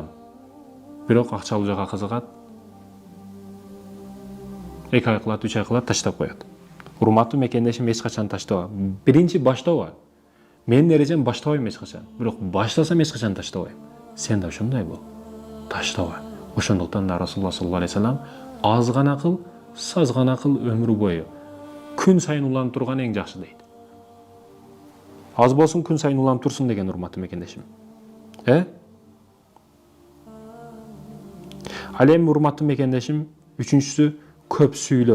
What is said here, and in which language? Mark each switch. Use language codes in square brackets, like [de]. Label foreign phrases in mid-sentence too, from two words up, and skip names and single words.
[ky] Бирок акча алуу жака кызыгат. 2 ай кылат, 3 ай кылат, таштап коет. Урматтуу мекендешим, эч качан таштаба. Биринчи баштаба. Менин эрежем баштабайм эч качан. Бирок баштасам эч качан таштабайм. Сен да ошондой бол. Таштаба. Ошондуктан да [ar] رسول الله صلى الله عليه وسلم [ky] аз гана кыл, саз гана кыл өмүр бою. Күн сайын уланып турган эң жакшы дейт. Аз болсун, күн сайын уланып турсун деген, урматтуу мекендешим. Ал эми урматтуу мекендешим, үчүнчүсү көп сүйлөө.